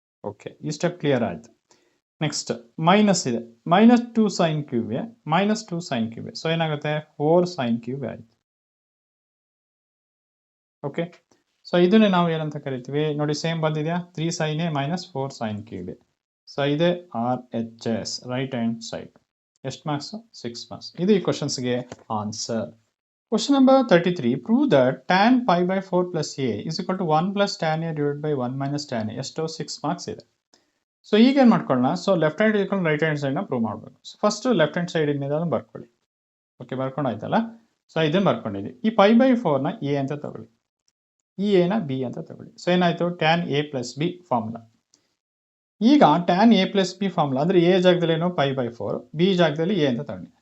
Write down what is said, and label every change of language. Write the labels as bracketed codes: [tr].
[kn] Okay, ಈ step clear ಆಯಿತು. Next minus ಇದೆ, minus 2 sine cube A, minus 2 sine cube A, so ಏನಾಗುತ್ತೆ 4 sine cube ಆಯಿತು. Okay, so ಇದನ್ನೇ ನಾವು ಏನಂತ ಕರಿತೀವಿ ನೋಡಿ, ಸೇಮ್ ಬಂದಿದೆಯಾ, 3 sine A minus 4 sine cube A. So ಇದೆ RHS, ರೈಟ್ ಹ್ಯಾಂಡ್ ಸೈಡ್. ಎಷ್ಟು ಮಾರ್ಕ್ಸ್? 6 ಮಾರ್ಕ್ಸ್. ಇದು ಈ ಕ್ವಶನ್ಸ್ಗೆ answer. [en] Question number 33. Prove that tan pi by 4 plus a is equal to 1 plus tan a divided by 1 minus tan a. [kn] ಎಷ್ಟು? 6 marks ಇದೆ. So ಈಗ ಏನು ಮಾಡ್ಕೊಳ್ಳೋಣ, so left hand ಇಟ್ಕೊಂಡು right hand ಸೈಡ್ನ prove ಮಾಡಬೇಕು. So first left hand side ಇನ್ನೇದು ಅದನ್ನು ಬರ್ಕೊಳ್ಳಿ. Okay, ಬರ್ಕೊಂಡಾಯ್ತಲ್ಲ. So ಇದನ್ನು ಬರ್ಕೊಂಡಿದ್ದೀವಿ. ಈ ಪೈ ಬೈ 4ನ ಎ ಅಂತ ತಗೊಳ್ಳಿ, ಈ ಎನ ಬಿ ಅಂತ ತಗೊಳ್ಳಿ. ಸೊ ಏನಾಯಿತು, tan A plus B formula. ಈಗ tan A plus B formula ಅಂದರೆ ಎ ಜಾಗದಲ್ಲಿ ಏನೋ ಪೈ ಬೈ 4, ಬಿ ಜಾಗದಲ್ಲಿ ಎ ಅಂತ ತಗೊಳ್ಳಿ.